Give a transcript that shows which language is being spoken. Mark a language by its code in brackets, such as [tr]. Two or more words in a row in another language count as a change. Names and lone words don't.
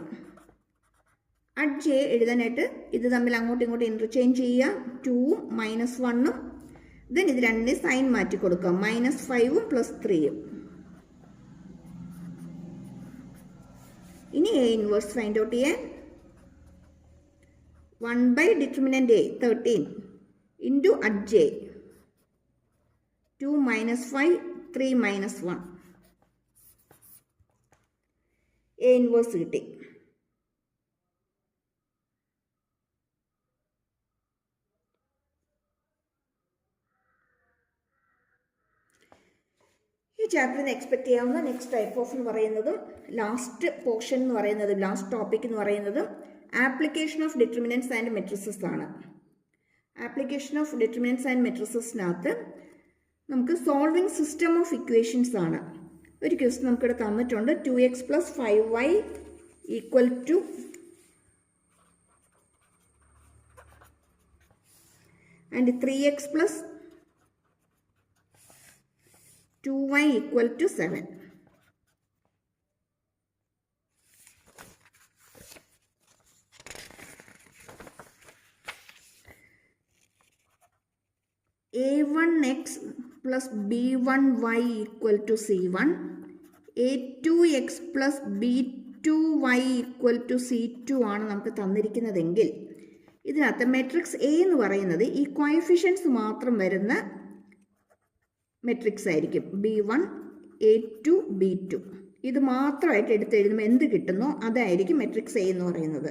[ml] അഡ്ജെ എഴുതാനായിട്ട് ഇത് തമ്മിൽ അങ്ങോട്ടും ഇങ്ങോട്ടും ഇൻ്റർചേഞ്ച് ചെയ്യുക. 2ഉം -1ഉം, ദെൻ ഇത് രണ്ടിൻ്റെ സൈൻ മാറ്റി കൊടുക്കാം. [en] -5ഉം +3ഉം. ഇനി A inverse find out ചെയ്യാൻ 1 by determinant A 13 into adj 2 minus 5 3 minus 1 A inverse കിട്ടി. ഈ chapter expect ചെയ്യാവുന്ന next type of [ml] എന്ന് പറയുന്നതും [en] last portion [ml] എന്ന് പറയുന്നതും [en] last topic [ml] എന്ന് പറയുന്നതും [en] application of determinants and matrices ആണ്. application of determinants and [ml] മെട്രിസസിനകത്ത് നമുക്ക് [en] solving system of equations ആണ്. [ml] ഒരു ക്വസ്റ്റ്യൻ നമുക്കിവിടെ തന്നിട്ടുണ്ട്. [en] 2x + 5y = and 3x + 2y = 7. [ml] a1x + b1y = c1, a2x + b2y = c2 ആണ് നമുക്ക് തന്നിരിക്കുന്നതെങ്കിൽ ഇതിനകത്ത് [en] matrix A [ml] എന്ന് പറയുന്നത് ഈ കോഎഫിഷ്യൻസ് മാത്രം വരുന്ന മെട്രിക്സ് ആയിരിക്കും. b1 a2 b2 ഇത് മാത്രമായിട്ട് എടുത്തെഴുതുമ്പോൾ എന്ത് കിട്ടുന്നോ അതായിരിക്കും [en] matrix A [ml] എന്ന് പറയുന്നത്.